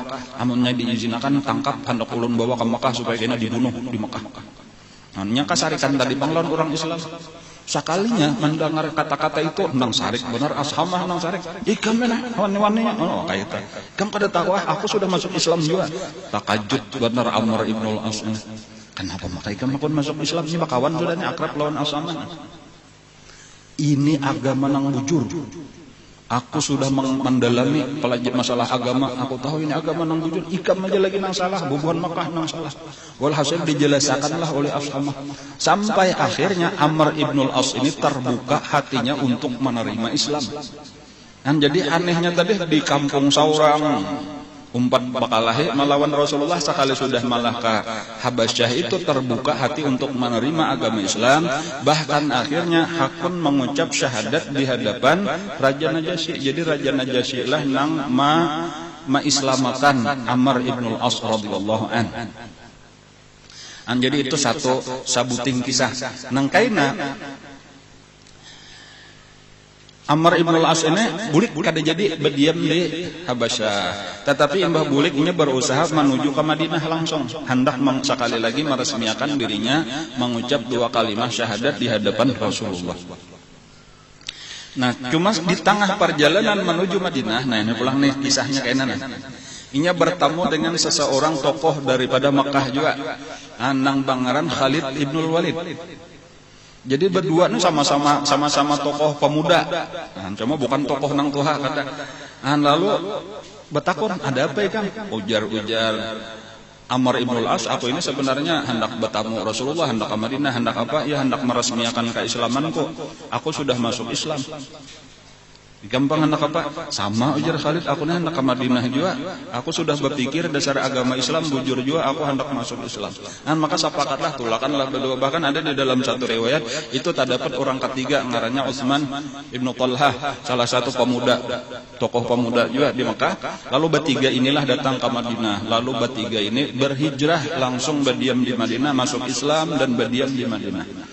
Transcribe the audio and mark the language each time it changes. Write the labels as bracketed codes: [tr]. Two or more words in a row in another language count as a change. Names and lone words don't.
[bjn] Amunnya diizinakan tangkap, hendak ulun bawa ke Mekah supaya kena dibunuh di Mekah. Nya kasarikan tadi panglawan orang Islam. Sekalinya mendengar kata-kata itu, nang sarik benar ashamah nang sarik. Ikam mana wani-waninya. Oh, kayak itu. Kam kada tahu aku sudah masuk Islam juga. Takajud benar Amr ibn al-As. Kenapa maka ikam pun masuk Islam? Ini bakawan sudah ini akrab lawan ashamah. Ini agama nang bujur. Aku sudah mendalami pelajari masalah agama. Aku tahu ini agama nang bujur. Ikam aja lagi nang salah. Bubuhan Makkah nang salah. Walhasil dijelaskanlah oleh ashamah. [id] Sampai akhirnya Amr ibn al-As ini terbuka hatinya untuk menerima Islam. [bjn] Dan jadi anehnya tadi di kampung saurang umpat bakalahi melawan Rasulullah sekali sudah malah ke Habasyah itu terbuka hati untuk menerima agama Islam, bahkan akhirnya hakun mengucap syahadat di hadapan Raja Najasyi. Jadi Raja Najasyi lah nang islamakan Amr ibn al-As radhiyallahu an. Jadi itu satu sabuting kisah nang kaina Amr ibn al-As ini bulik kada jadi berdiam di Habasyah. Tetapi Mbah Buliknya berusaha menuju ke Madinah langsung. [id] Hendak sekali lagi meresmikan dirinya mengucap 2 kalimat syahadat di hadapan Rasulullah. [bjn] Nah, cuma di tengah perjalanan menuju Madinah, nah ini pulang nih kisahnya kayak mana. Inya bertemu dengan seseorang tokoh daripada Mekah juga. Anang Bangaran Khalid ibnul Walid. Jadi berdua nih sama-sama tokoh pemuda. Nah, cuma bukan tokoh nang tuha kata. Lalu betakun, ada apa ya Kang? Ujar Amr ibn al-As, aku ini sebenarnya hendak bertamu Rasulullah, hendak ke Madinah, hendak apa? Ya hendak meresmikan keislamanku. Aku sudah masuk Islam. Gampang hendak apa? Sama ujar Khalid, aku nih hendak ke Madinah juga. Aku sudah berpikir dasar agama Islam, bujur juga aku hendak masuk Islam. Nah, maka sepakatlah, tulakanlah berdua. Bahkan ada di dalam satu riwayat itu terdapat orang ketiga ngarannya Utsman ibnu Talhah, salah satu pemuda, tokoh pemuda juga di Mekah. Lalu bertiga inilah datang ke Madinah. Lalu bertiga ini berhijrah langsung berdiam di Madinah, masuk Islam dan berdiam di Madinah.